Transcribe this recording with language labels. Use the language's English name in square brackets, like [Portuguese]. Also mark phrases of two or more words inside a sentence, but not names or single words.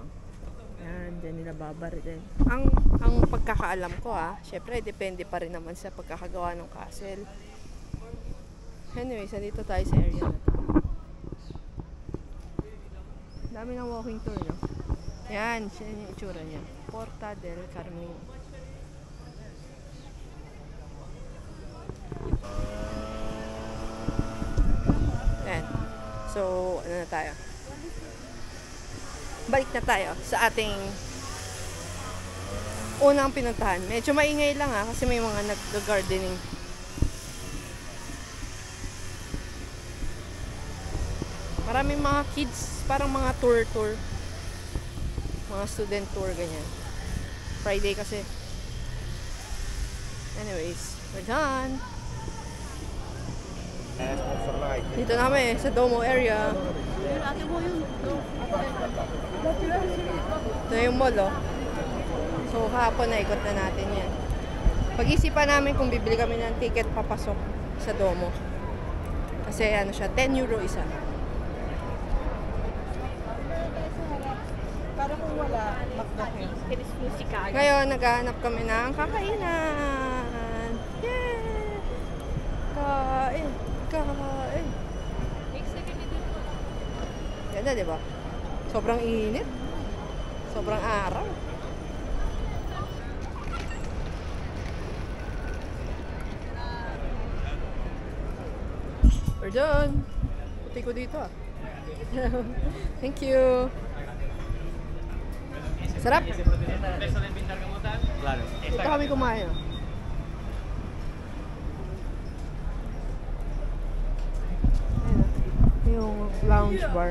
[Filipino] Yan, dyan nila babarilin. Ang pagkakaalam ko syempre depende pa rin naman sa pagkakagawa ng castle. Anyways, nandito tayo sa area na to. Dami ng walking tour, no? Yan, siya yung itsura niya. Porta del Carmine. Yan. So, ano na tayo? Balik na tayo sa ating unang pinuntahan. Medyo maingay lang kasi may mga nag-gardening. Maraming mga kids, parang mga tour. Mga [English] student tour, [Filipino] ganyan. Friday kasi. [English] Anyways, we're done. [Filipino] Dito namin sa Domo area. Ito yung mall, So, kahapon na ikot na natin yan. Pag-isipan namin kung bibili kami ng ticket papasok sa Domo. Kasi ano siya, 10 euro isa. Para kung wala, makdakil. Ngayon, naghahanap kami ng kakainan. Yay! Kain! Ganda, diba? Sobrang init. Sobrang araw. [English] We're done. [Filipino] Puti ko dito [English] Thank you. [Filipino] Sarap. Dito kami kumain. Yung lounge bar.